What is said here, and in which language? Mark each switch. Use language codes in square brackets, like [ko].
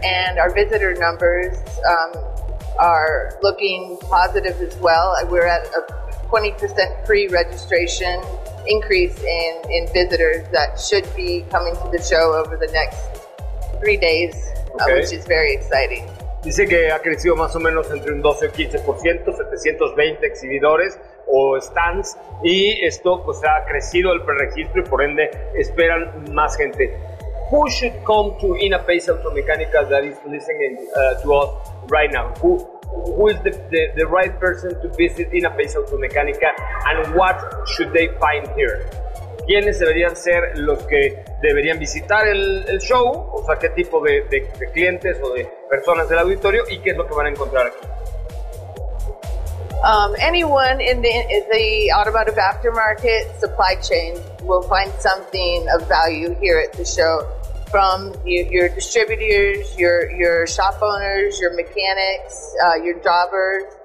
[en] And our visitor numbers are looking positive as well. We're at a 20% pre-registration increase in visitors that should be coming to the show over the next 3 days, okay. Which is very exciting. [es] Dice que ha crecido más o menos entre un 12 y 15%, 720 exhibidores o stands, y esto pues ha crecido el preregistro y por ende esperan más gente. [en] Who should come to Inapace Automecánica that is listening to us right now? Who is the right person to visit Inapace Automecánica and what should they find here? [es] ¿Quiénes deberían ser los que deberían visitar el show? O sea, ¿qué tipo de clientes o de personas del auditorio y qué es lo que van a encontrar aquí? [en] Anyone in the automotive aftermarket supply chain will find something of value here at the show, from your distributors, your shop owners, your mechanics, your drivers.